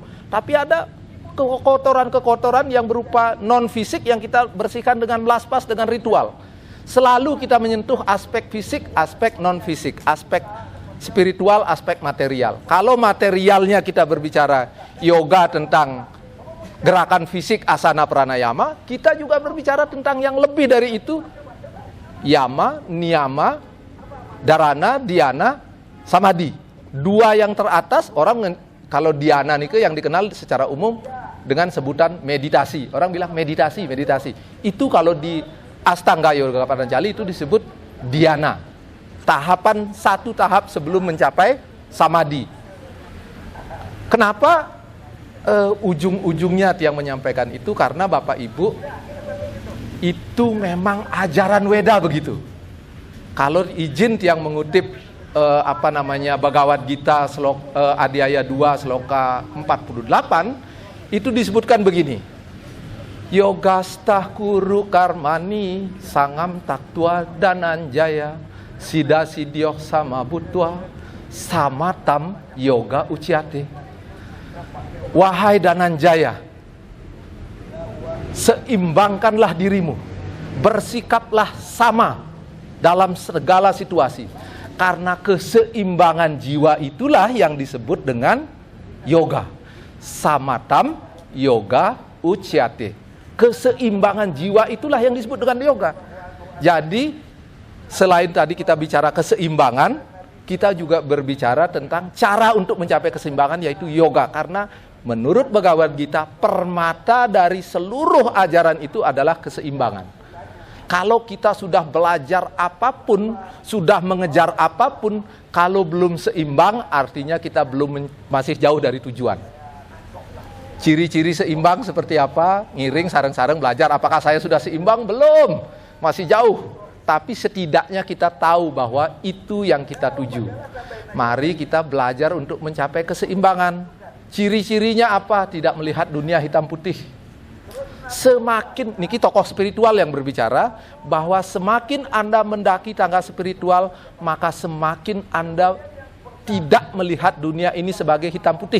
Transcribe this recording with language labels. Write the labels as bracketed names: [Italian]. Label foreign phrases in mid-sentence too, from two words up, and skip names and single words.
[Indonesian] Tapi ada kekotoran-kekotoran yang berupa non-fisik yang kita bersihkan dengan melaspas, dengan ritual. Selalu kita menyentuh aspek fisik, aspek non-fisik, aspek spiritual, aspek material. Kalau materialnya kita berbicara yoga tentang gerakan fisik, asana, pranayama, kita juga berbicara tentang yang lebih dari itu. Yama, niyama, dharana, dhyana, samadhi. 2 yang teratas, orang kalau dhyana nih yang dikenal secara umum dengan sebutan meditasi. Orang bilang meditasi. Itu kalau di Astanga Yoga Patanjali itu disebut dhyana. Tahapan 1 tahap sebelum mencapai samadhi. Kenapa ujung-ujungnya tiang menyampaikan itu? Karena Bapak Ibu, itu memang ajaran Weda begitu. Kalau izin tiang mengutip Bhagavad Gita Adhyaya 2 sloka 48, itu disebutkan begini. [Sanskrit] योगस्थः कुरु कर्माणि सङ्गं त्यक्त्वा धनञ्जय सिद्ध्य असिद्ध्योः समो भूत्वा समत्वं योग उच्यते. [Indonesian] Wahai Dananjaya, seimbangkanlah dirimu, bersikaplah sama dalam segala situasi. Karena keseimbangan jiwa itulah yang disebut dengan yoga. [Sanskrit] समत्वं योग उच्यते. [Indonesian] Keseimbangan jiwa itulah yang disebut dengan yoga. Jadi selain tadi kita bicara keseimbangan, kita juga berbicara tentang cara untuk mencapai keseimbangan, yaitu yoga. Karena menurut Bhagavad Gita, permata dari seluruh ajaran itu adalah keseimbangan. Kalau kita sudah belajar apapun, sudah mengejar apapun, kalau belum seimbang, artinya kita masih jauh dari tujuan. Ciri-ciri seimbang seperti apa? [Balinese] Ngiring, sareng-sareng belajar. [Indonesian] Apakah saya sudah seimbang? Belum, masih jauh. Tapi setidaknya kita tahu bahwa itu yang kita tuju. Mari kita belajar untuk mencapai keseimbangan. Ciri-cirinya apa? Tidak melihat dunia hitam putih. Semakin, niki tokoh spiritual yang berbicara, bahwa semakin Anda mendaki tangga spiritual, maka semakin Anda tidak melihat dunia ini sebagai hitam putih.